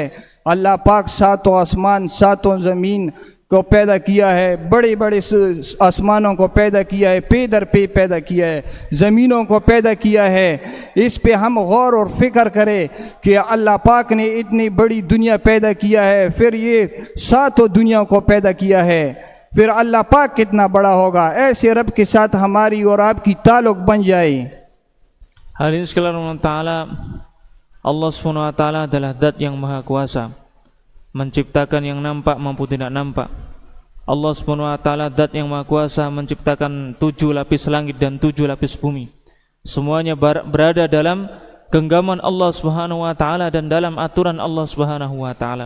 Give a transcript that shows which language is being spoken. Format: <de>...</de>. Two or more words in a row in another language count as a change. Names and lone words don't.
<hi>अल्लाह पाक सातों आसमान सातों ज़मीन को पैदा किया है, बड़े बड़े आसमानों को पैदा किया है, पे दर पे पैदा किया है, ज़मीनों को पैदा किया है। इस पे हम गौर और फिक्र करें कि अल्लाह पाक ने इतनी बड़ी दुनिया पैदा किया है, फिर ये सातों दुनिया को पैदा किया है, फिर अल्लाह पाक कितना बड़ा होगा। ऐसे रब के साथ हमारी और आपकी ताल्लुक़ बन जाए।</hi> <id>Hadirin sekalian taala, Allah</id> <ar>سبحانه وتعالى</ar> <id>adalah zat yang maha kuasa, menciptakan yang nampak maupun tidak nampak. Allah</id> <ar>سبحانه وتعالى</ar> <id>zat yang maha kuasa menciptakan 7 lapis langit dan 7 lapis bumi. Semuanya berada dalam genggaman Allah</id> <ar>سبحانه وتعالى</ar> <id>dan dalam aturan Allah</id> <ar>سبحانه وتعالى.</ar>